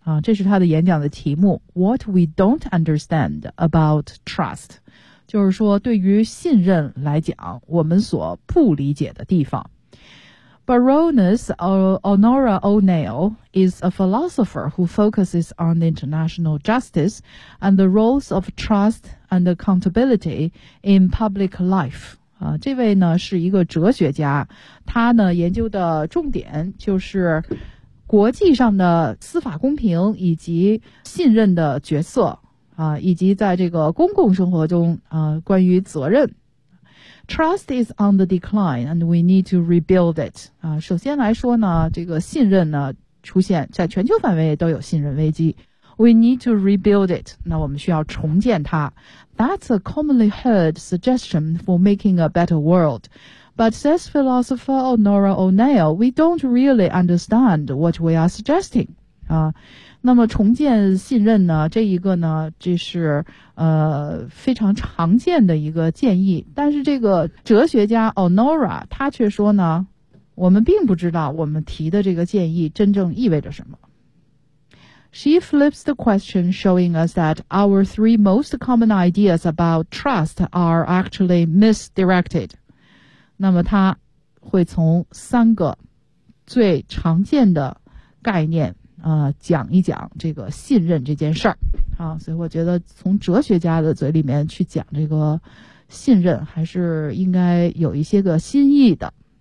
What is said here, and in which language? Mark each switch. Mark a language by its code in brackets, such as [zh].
[zh] 这是他的演讲的题目 [en] What we don't understand about trust， [zh] 就是说对于信任来讲我们所不理解的地方。 [en] Baroness Honora O'Neill is a philosopher who focuses on international justice and the roles of trust and accountability in public life。 [zh] 这位呢是一个哲学家，他呢研究的重点就是国际上的司法公平以及信任的角色以及在这个公共生活中关于责任。 [en] Trust is on the decline and we need to rebuild it. [zh] 首先来说呢，这个信任呢出现在全球范围都有信任危机。 [en] We need to rebuild it. [zh] 那我们需要重建它。 [en] That's a commonly heard suggestion for making a better world. But says philosopher Honora O'Neill, we don't really understand what we are suggesting. [zh] 那么重建信任呢，这一个呢，这是非常常见的一个建议。但是这个哲学家 Honora, 他却说呢，我们并不知道我们提的这个建议真正意味着什么。 [en] She flips the question, showing us that our three most common ideas about trust are actually misdirected. [zh] 那么他会从三个最常见的概念讲一讲这个信任这件事儿啊，所以我觉得从哲学家的嘴里面去讲这个信任还是应该有一些个新意的。